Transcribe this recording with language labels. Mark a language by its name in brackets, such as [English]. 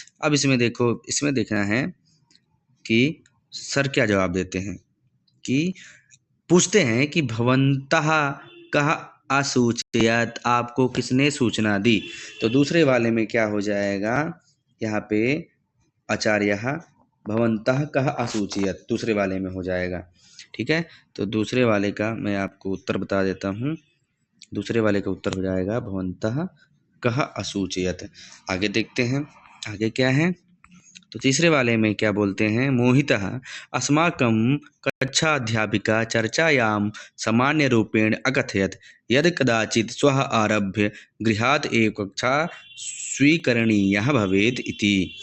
[Hindi] अब इसमें देखो, इसमें देखना है कि सर क्या जवाब देते हैं, कि पूछते हैं कि [Sanskrit] भवन्तः कः असूचयत, [Hindi] आपको किसने सूचना दी। तो दूसरे वाले में क्या हो जाएगा, यहाँ पे [Sanskrit] आचार्यः भवन्तः कः असूचयत [Hindi] दूसरे वाले में हो जाएगा। ठीक है, तो दूसरे वाले का मैं आपको उत्तर बता देता हूँ। दूसरे वाले का उत्तर हो जाएगा [Sanskrit] भवन्तः कः असूचयत। [Hindi] आगे देखते हैं आगे क्या है। तो तीसरे वाले में क्या बोलते हैं, [Sanskrit] मोहितः अस्माकं कक्षाध्यापिका चर्चायां सामान्य रूपेण अकथयत् यद कदाचित् स्वः आरभ्य गृहात् एव कक्षा स्वीकरणीयः भवेत् इति।